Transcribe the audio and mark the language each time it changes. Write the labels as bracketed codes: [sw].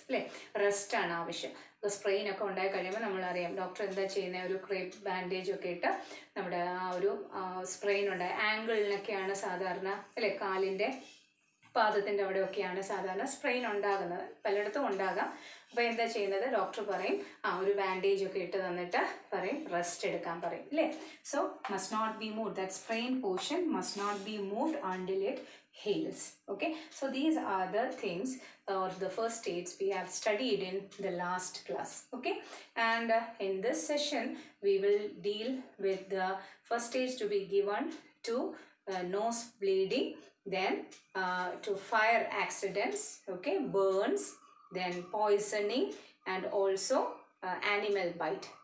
[ml] അല്ലേ, റെസ്റ്റ് ആണ് ആവശ്യം. ഇപ്പോൾ സ്പ്രെയിൻ ഒക്കെ ഉണ്ടായി കഴിയുമ്പോൾ നമ്മളറിയാം ഡോക്ടർ എന്താ ചെയ്യുന്നത്? ഒരു ക്രേപ്പ് ബാൻഡേജ് ഒക്കെ ഇട്ട് നമ്മുടെ ആ ഒരു സ്പ്രെയിൻ ഉണ്ടായ ആംഗിളിനൊക്കെയാണ് സാധാരണ അല്ലേ, കാലിൻ്റെ പാദത്തിൻ്റെ അവിടെയൊക്കെയാണ് സാധാരണ സ്പ്രെയിൻ ഉണ്ടാകുന്നത്. പലയിടത്തും ഉണ്ടാകാം. അപ്പോൾ എന്താ ചെയ്യുന്നത്? ഡോക്ടർ പറയും ഒരു ബാൻഡേജ് ഒക്കെ ഇട്ട് തന്നിട്ട് പറയും റെസ്റ്റ് എടുക്കാൻ പറയും അല്ലേ. [en] So must not be move, that sprain portion must not be moved until it heals. Okay, so these are the things or the first aids we have studied in the last class. Okay, and in this session we will deal with the first aids to be given to nose bleeding, then to fire accidents, okay, burns, then poisoning, and also animal bite.